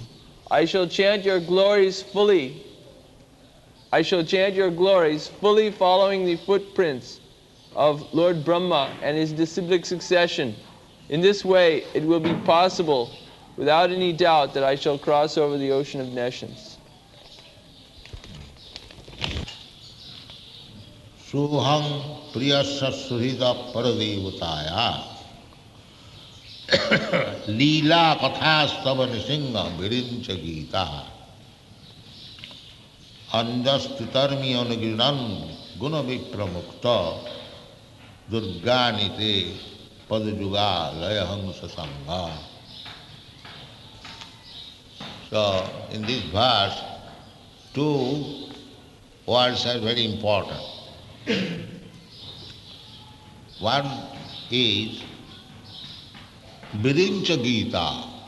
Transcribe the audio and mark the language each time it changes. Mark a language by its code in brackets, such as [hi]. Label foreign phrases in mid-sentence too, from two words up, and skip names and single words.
[en] I shall chant your glories fully following the footprints of Lord Brahma and his disciplic succession. In this way, it will be possible, without any doubt, that I shall cross over the ocean of nations. [sa] Suhang priyasya suhita paradevutaya Leela kathastava nisinga virincha gita Anjastitarmi anagrinan guna vipramukta Durganite padajuga layahamsa sangha. [en] So, in this verse, two words are very important. One is Virincha Gita.